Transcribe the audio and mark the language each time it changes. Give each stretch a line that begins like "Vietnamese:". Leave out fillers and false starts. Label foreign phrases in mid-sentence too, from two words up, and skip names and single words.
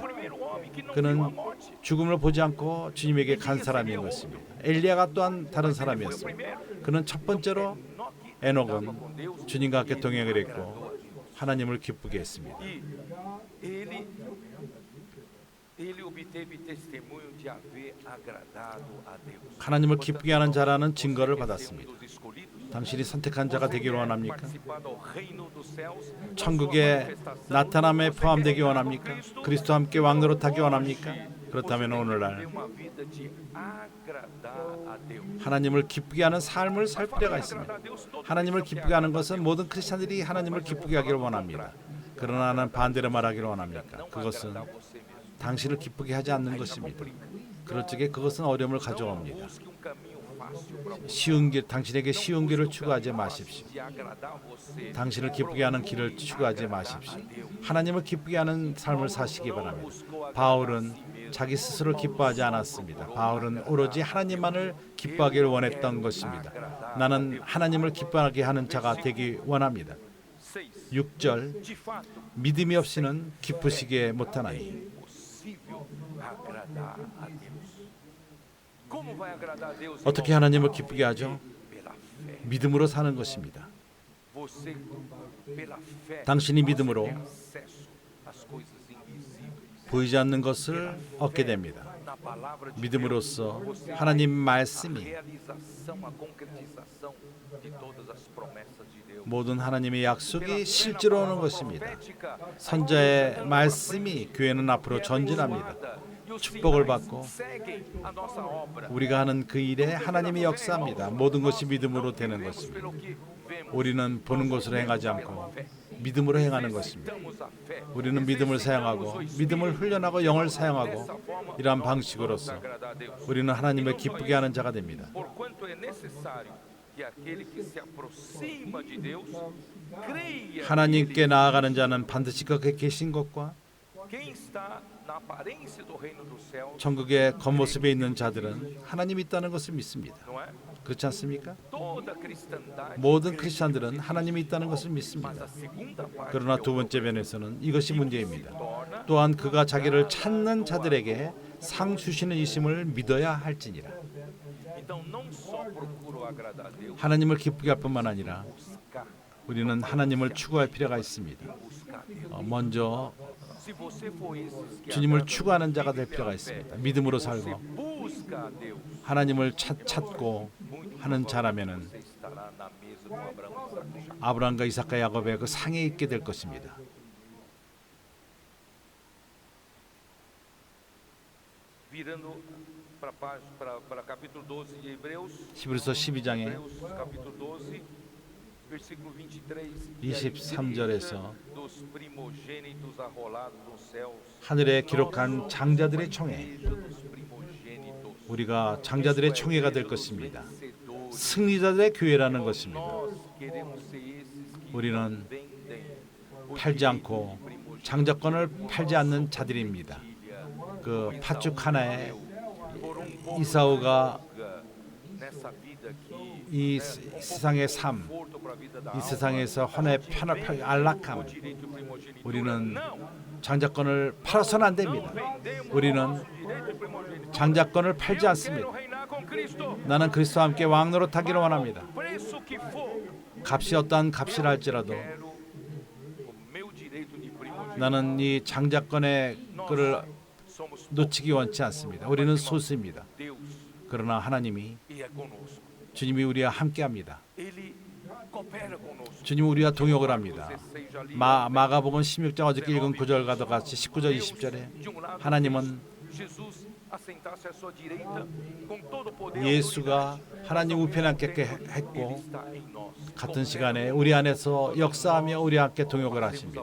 Korean: 그는 죽음을 보지 않고 주님에게 간 사람인 것입니다. 엘리야가 또한 다른 사람이었습니다. 그는 첫 번째로 에녹은 주님과 함께 동행을 했고 하나님을 기쁘게 했습니다.
Portuguese: Ele obteve testemunho de haver agradado a Deus.
Korean: 하나님을 기쁘게 하는 자라는 증거를 받았습니다.
Portuguese: Dos escolhidos,
Korean: 당신이 선택한 자가 되기를 원합니까?
Portuguese: participar do reino dos céus,
Korean: 천국의 나타남에 포함되기 원합니까? 그리스도와 함께 왕노릇하기 원합니까? 그렇다면
Portuguese: ter
Korean: 오늘날
Portuguese: uma vida de agradar a Deus.
Korean: 하나님을 기쁘게 하는 삶을 살 필요가 있습니다.
Portuguese: Agradar a Deus todo
Korean: 하나님을 기쁘게 하는 것은 모든 크리스찬들이 하나님을 기쁘게 하기를 원합니다. 그러나 나는 반대로 말하기를 원합니까? 그것은
Portuguese: você mesmo.
Korean: 당신을 기쁘게 하지 않는 것입니다. 그럴 적에 그것은 어려움을 가져옵니다.
Portuguese: Busque um caminho fácil para você.
Korean: 쉬운 길, 당신에게 쉬운 길을 추구하지 마십시오.
Portuguese: De agradar você.
Korean: 당신을 기쁘게 하는 길을 추구하지 마십시오. 하나님을 기쁘게 하는 삶을 사시기 바랍니다. 바울은 자기 스스로 기뻐하지 않았습니다. 바울은 오로지 하나님만을 기뻐하기를 원했던 것입니다. 나는 하나님을 기뻐하게 하는 자가 되기 원합니다. 6. 6절
Portuguese: De fato,
Korean: 믿음이 없이는 기쁘시게 못하나니
Portuguese: impossível agradar a Deus. Como vai agradar a Deus?
Korean: 어떻게
Portuguese: irmão?
Korean: 하나님을 기쁘게 하죠?
Portuguese: Pela fé.
Korean: 믿음으로 사는 것입니다.
Portuguese: Você, pela fé,
Korean: 당신이 믿음으로
Portuguese: tem acesso às coisas invisíveis.
Korean: 보이지 않는 것을 얻게 됩니다.
Portuguese: Na palavra de
Korean: 믿음으로써
Portuguese: Deus, você
Korean: 하나님
Portuguese: tem a
Korean: 말씀이
Portuguese: realização, a concretização de todas as promessas de Deus.
Korean: 모든 하나님의 약속이 실제로 오는 것입니다. 선자의 말씀이 교회는 앞으로 전진합니다. 축복을 받고 우리가 하는 그 일에 하나님이 역사합니다. 모든 것이 믿음으로 되는 것입니다. 우리는 보는 것으로 행하지 않고 믿음으로 행하는 것입니다. 우리는 믿음을 사용하고 믿음을 훈련하고 영을 사용하고 이러한 방식으로서 우리는 하나님을 기쁘게 하는 자가 됩니다.
Portuguese: Porquanto é necessário que aquele que se aproxima de Deus creia
Korean: 하나님께 나아가는 자는 반드시 거기에 계신 것과
Portuguese: quem está na aparência do reino dos céus,
Korean: 천국의 겉모습에 있는 자들은 하나님이 있다는 것을 믿습니다.
Portuguese: não é?
Korean: 그렇지 않습니까?
Portuguese: Toda cristandade
Korean: 모든
Portuguese: crê
Korean: 크리스찬들은 하나님이 있다는 것을
Portuguese: mas
Korean: 믿습니다.
Portuguese: a segunda parte
Korean: 그러나
Portuguese: que
Korean: 두
Portuguese: eu
Korean: 번째 면에서는 이것이 문제입니다.
Portuguese: torna
Korean: 또한 그가 자기를 찾는 자들에게 상 주시는 이심을 믿어야 할지니라.
Portuguese: então não só procuro agradar a Deus,
Korean: 하나님을 기쁘게 할 뿐만 아니라
Portuguese: buscar,
Korean: 우리는 하나님을 추구할 필요가 있습니다.
Portuguese: buscar Deus.
Korean: 먼저
Portuguese: Se você for esses que
Korean: 주님을
Portuguese: agradam
Korean: 추구하는 자가 될
Portuguese: pela
Korean: 필요가
Portuguese: fé,
Korean: 있습니다. 믿음으로
Portuguese: você
Korean: 살고
Portuguese: busca a Deus,
Korean: 하나님을 찾고
Portuguese: muito
Korean: 하는
Portuguese: provavelmente
Korean: 자라면은
Portuguese: você estará na mesa com Abraão, Isaque e Jacó.
Korean: 아브라함과 이삭과 야곱의 그 상에 있게 될 것입니다.
Portuguese: Virando para capítulo 12 de Hebreus,
Korean: 히브리서 12장에
Portuguese: Hebreus capítulo 12, versículo 23,
Korean: 23절에서
Portuguese: dos primogênitos arrolados nos céus,
Korean: 하늘에 기록한 장자들의 총회,
Portuguese: igreja dos primogênitos,
Korean: 우리가 장자들의 총회가 될 것입니다. 승리자들의 교회라는 것입니다.
Portuguese: nós queremos ser esses que
Korean: 우리는
Portuguese: vendem o
Korean: 팔지 않고 장자권을 팔지 않는 자들입니다. 그 팥죽 하나에 이사오가
Portuguese: nessa vida aqui,
Korean: 이 세상의 삶,
Portuguese: conforto para a vida da
Korean: 이
Portuguese: alma,
Korean: 세상에서 헌의 편을 안락함,
Portuguese: direito de primogenitura.
Korean: 우리는
Portuguese: Não,
Korean: 장자권을 팔아서는 안 됩니다.
Portuguese: vendemos
Korean: 우리는
Portuguese: o direito de primogenitura.
Korean: 장자권을 팔지
Portuguese: Eu
Korean: 않습니다.
Portuguese: quero reinar com Cristo.
Korean: 나는 그리스도와 함께 왕노릇하기를 원합니다.
Portuguese: Preço que for,
Korean: 값이 어떠한 값이라 할지라도
Portuguese: quero o meu direito de primogenitura.
Korean: 나는 이 장자권의 끈을
Portuguese: Somos
Korean: 놓치기 원치 않습니다. 우리는 소수입니다.
Portuguese: Deus
Korean: 그러나 하나님이
Portuguese: e é conosco.
Korean: 주님이 우리와 함께합니다.
Portuguese: Ele coopera conosco.
Korean: 주님이 우리와 동역을 합니다.
Portuguese: Romanos 16
Korean: 마가복음 16장 어저께 읽은 구절과도 같이 19절 20절에 하나님은 예수가 하나님 우편에 앉게 했고 같은 시간에 우리 안에서 역사하며 우리와 함께 동역을 하십니다.